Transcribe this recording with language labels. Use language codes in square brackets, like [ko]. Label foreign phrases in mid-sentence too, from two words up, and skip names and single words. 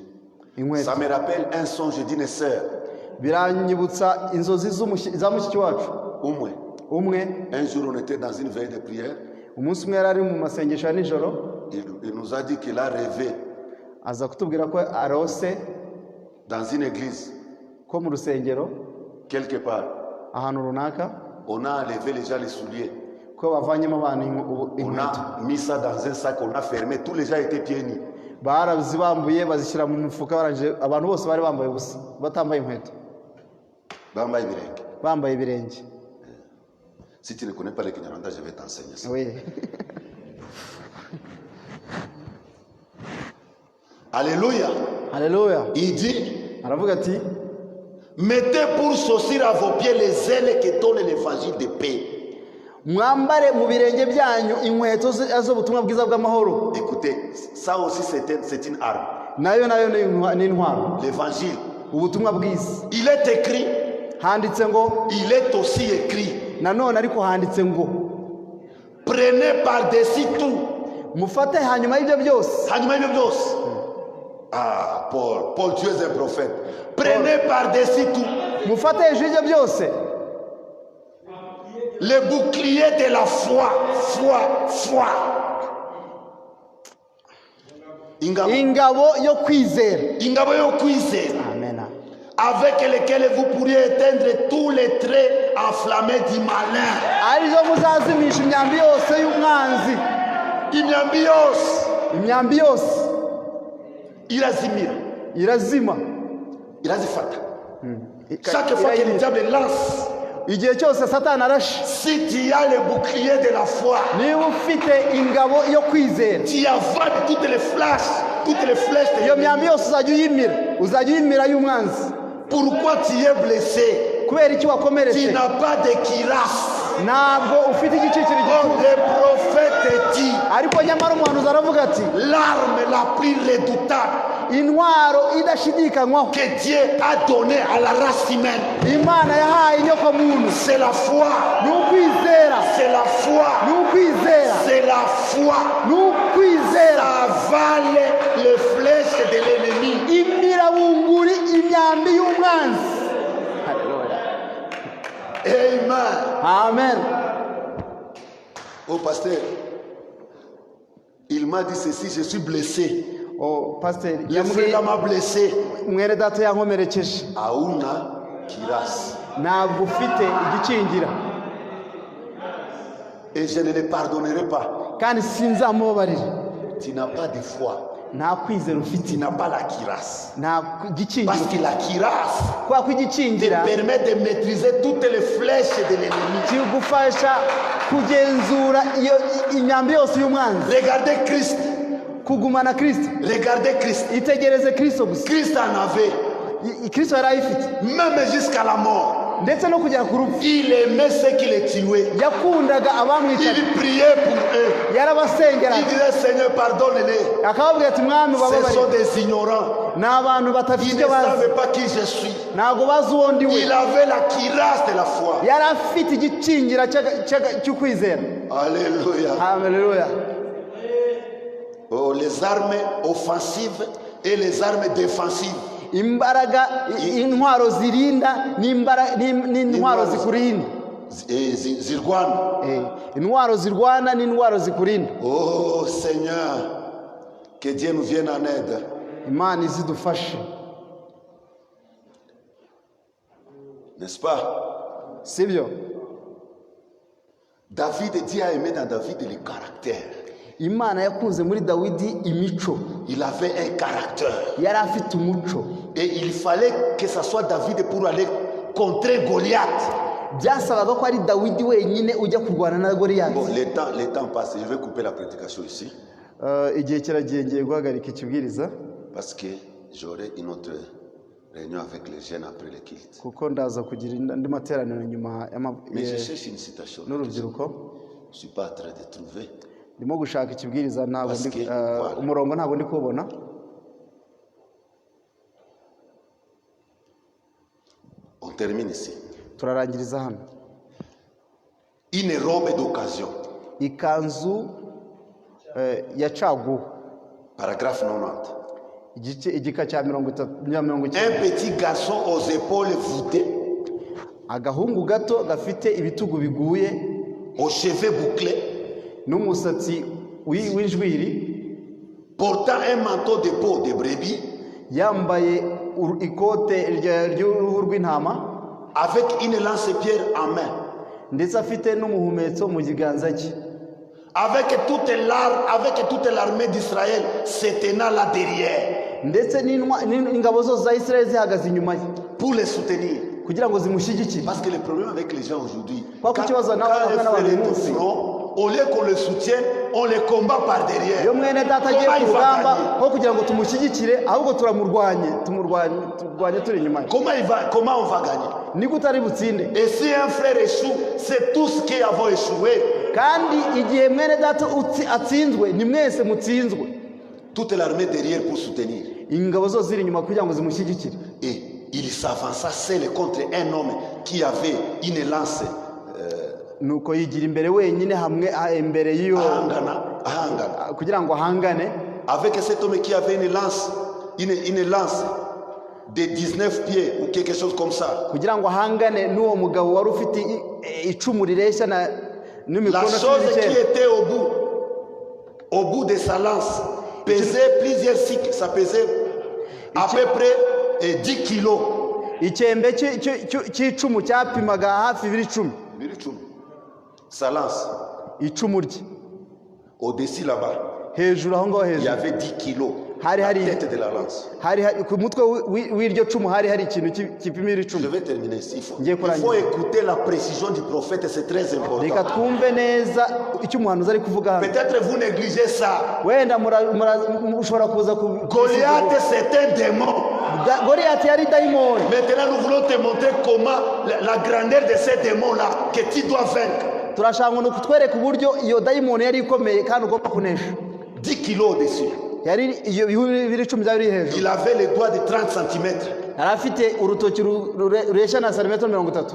[fr] Ça me rappelle un songe d'une sœur. Un jour on était dans une veille de prière. Il nous a dit qu'il a rêvé dans une église [rw] ko mu rusengero [fr] quelque part, [rw] ahantu runaka [fr] on a enlevé déjà les souliers. [rw] ko bavanyemo abantu [fr] On [rw] inkweto [fr] a mis ça dans un sac, on a fermé. Tous les gens étaient pieds nus. [rw] barazibambuye bazishyira mu mufuka barangije abantu bose bari bambaye ubusa batambaye inkweto Bamba ibirenge. bambaye ibirenge. [fr] Si tu ne connais pas le Kinyarwanda, je vais t'enseigner ça. Oui. Alléluia. [rw] Haleluya. [fr] Il dit, [rw] Aravuga ati [fr] mettez pour saucir à vos pieds les ailes que donne l'évangile de paix. [rw] mwambare mu birenge byanyu inkweto z'ubutumwa bwiza bw'amahoro. [fr] Écoutez, ça aussi c'est une arme. [rw] Nayo ni intwaro. [fr] L'évangile. [rw] Ubutumwa bwiza. [fr] Il est écrit. [rw] Handitse ngo. [fr] Il est aussi écrit. [rw] Nanone ariko handitse ngo. [fr] Prenez par-dessus tout. [rw] Mufate hanyuma y'ibyo byose. Hanyuma y'ibyo byose. Ah, Paul, [fr] tu es un prophète. Prenez par-dessus tout. [rw] Mufate hejuru y'ibyo byose. [fr] Le bouclier de la foi. [rw] Ingabo yo kwizera. Ingabo yo kwizera. Amen. [fr] Avec lesquels vous pourriez éteindre tous les traits enflammés du malin. [rw] Arizo muzazimisha imyambi yose y'umwanzi. Imyambi yose. Irazima. Irazifata. [fr] Chaque fois que le diable lance, [rw] igihe cyose Satani arashe, [fr] si tu as le bouclier de la foi, [rw] niba ufite ingabo yo kwizera, [fr] tu avales toutes les flèches [rw] iyo myambi yose uzajya uyimira y'umwanzi. [fr] Pourquoi tu es blessé? [rw] Kubera iki wakomeretse? [fr] Tu n'as pas de cuirasse. [rw] Ntabwo ufite igicikiri gito. [fr] Le prophète dit, [rw] ariko nyamara umuhanuzi aravuga ati, [fr] l'arme la plus redoutable [rw] intwaro idashidikanywaho [fr] que Dieu a donné à la race humaine, [rw] Imana yahaye inyoko muntu, [fr] c'est la foi. [rw] ni ukwizera. [fr] C'est la foi. [rw] Ni ukwizera. [fr] C'est la foi. [rw] Ni ukwizera. [fr] Avale les flèches de l'ennemi. [rw] Imira bunguri imyambi y'umwanzi. Amen. Amen. [fr] Oh pasteur, il m'a dit ceci, je suis blessé. Oh pasteur, le frère m'a blessé. [rw] Mwene data yankomerekeje. [fr] Auna kiras. [rw] Ntabwo ufite igikingira. [fr] Et je ne le pardonnerai pas. [rw] Kandi sinzamubabarira. [fr] Tu n'as pas de foi. [rw] Nta kwizera ufite. [fr] Tu n'as pas la kiras. [rw] Nta gikingira. [fr] Parce que la kiras [rw] kwa kwigikingira [fr] te permet de maîtriser toutes les flèches de l'ennemi. [rw] Kigufasha kugenzura iyo imyambi yose y'umwanzi. [fr] Regardez Christ. [rw] Kugumana Kristo. [fr] Regardez Christ. [rw] Itegereze Kristo gusa. [fr] Christ en avait. [rw] Kristo yari ayifite. [fr] Même jusqu'à la mort. [rw] Ndetse no kugera ku rupfu. [fr] Il aimait ceux qui les tuaient. [rw] Yakundaga abamwicaga. [fr] Il priait pour eux. [rw] Yarabasengeraga. [fr] Il disait Seigneur pardonne-les. [rw] Akababwira ati mwami bababarire. [fr] Ce sont des ignorants. [rw] N'abantu batafite [fr] Ils ne savaient pas qui je suis. [rw] Ntabwo bazi uwo ndi we. [fr] Il avait la cuirasse de la foi. [rw] Yari afite igikingira cy'ukwizera. [fr] Alléluia. Alléluia. Oh, les armes offensives et les armes défensives. [rw] Imbaraga intwaro zirinda n'intwaro zikurinda. Zirwana. Intwaro zirwana n'intwaro zikurinda. [fr] Oh Seigneur, que Dieu nous vienne en aide. [rw] Imana izidufashe. [fr] N'est-ce pas? [rw] Sibyo? [fr] David, Dieu a aimé dans David le caractère. [rw] Imana yakunze muri Dawidi imico. [fr] Il avait un caractère. [rw] Yari afite umuco. [fr] Et il fallait que ça soit David pour aller contrer Goliath. [rw] Byasabaga ko ari Dawidi wenyine ujya kurwana na Goliath. [fr] Bon, le temps passe, je vais couper la prédication ici. [rw] Igihe kiragiye ngiye guhagarika ikibwiriza. [fr] Parce que j'aurai une autre réunion avec les jeunes après le culte. [rw] Kuko ndaza kugira andi materaniro nyuma [fr] Mais je cherche une citation. [rw] n'urubyiruko. [fr] Je suis pas en train de trouver. [rw] Ndimo gushaka ikibwiriza ntabwo umurongo ntabwo ndi kubona. [fr] On termine ici. [rw] Turarangiriza hano. [fr] Une robe d'occasion. [rw] Ikanzu ya caguwa. [fr] Paragraphe 90. [rw] Igika cya 30. [fr] Un petit garçon aux épaules voûtées. [rw] Agahungu gato gafite ibitugu biguye. [fr] Aux cheveux bouclés. [rw] N'umusatsi w'injwiri. [fr] Portant un manteau de peau de brebis. [rw] Yambaye ikote ry'uruhu rw'intama, [fr] avec une lance-pierre en main, [rw] ndetse afite n'umuhumetso mu kiganza cye, [fr] avec toute l'armée d'Israël se tenant là derrière, [rw] ndetse n'ingabo zose za Israeli zihagaze inyuma ye [fr] pour les soutenir. [rw] kugira ngo zimushyigikire. [fr] Parce que le problème avec les gens aujourd'hui, [rw] Kwa [fr] quand [rw] kukibazo na [fr] un [rw] abana [fr] frère est au [rw] b'umunsi, [fr] front, au lieu qu'on le soutienne, on les combat par derrière. [rw] iyo mwene data agiye [fr] Comment [rw] ku [fr] il va [rw] rugamba [fr] gagner? [rw] aho kugira ngo tumushyigikire ahubwo turwanye turi inyuma ye, [fr] Comment on va gagner? [rw] ni gute ari butsinde? [fr] Et si un frère échoue, c'est tous qui avons échoué. [rw] Kandi igihe mwene data atsinzwe ni mwese mutsinzwe. [fr] Toute l'armée derrière pour soutenir. [rw] Ingabo zose ziri inyuma kugira ngo zimushyigikire. [fr] Et il s'avança seul contre un homme qui avait une lance. [rw] Nuko yigira imbere wenyine hamwe imbere y'iyo Ahangana. kugira ngo ahangane. [fr] Avec cet homme qui avait une lance de 19 pieds ou quelque chose comme ça. [rw] Kugira ngo ahangane n'uwo mugabo wari ufite icumu rireshya [fr] La [rw] n'imikono [fr] chose qui 19. était au bout de sa lance pesait plusieurs cycles. Ça pesait à peu près 10 kilos. [rw] Icyembe cy'icumu cyapimaga hafi ibiri 10. [fr] Sa lance. [rw] Icumu rye [fr] Au-dessus là-bas, [rw] hejuru aho ngaho [fr] il y [rw] hejuru [fr] avait 10 kilos. [rw] Hari [fr] La [rw] hari [fr] tête de la lance. [rw] hari ku mutwe w'iryo cumu hari ikintu kipimira [fr] Je [rw] icumu. [fr] vais terminer ici. Il [rw] Ngiye [fr] faut [rw] kurangiza. [fr] écouter la précision du prophète, c'est très [rw] Reka [fr] important. [rw] twumve neza icyo umuhanuzi ari kuvuga hano. [fr] Peut-être vous négligez ça. [rw] Wenda ushobora kuza [fr] Goliath, c'est un démon. [rw] Goliath yari dayimoni. [fr] Maintenant, nous voulons te montrer comment la grandeur de ces démons-là que tu dois vaincre. [rw] Turashaka ngo kutwereka uburyo iyo dayimoni yari ikomeye kandi ugomba kunesha. [fr] 10 kilos au-dessus. [rw] Yari iyo ibiri 10 byari hejuru. [fr] Il avait les doigts de 30 cm. [rw] Yari afite urutoki rureshya na santimetero 30.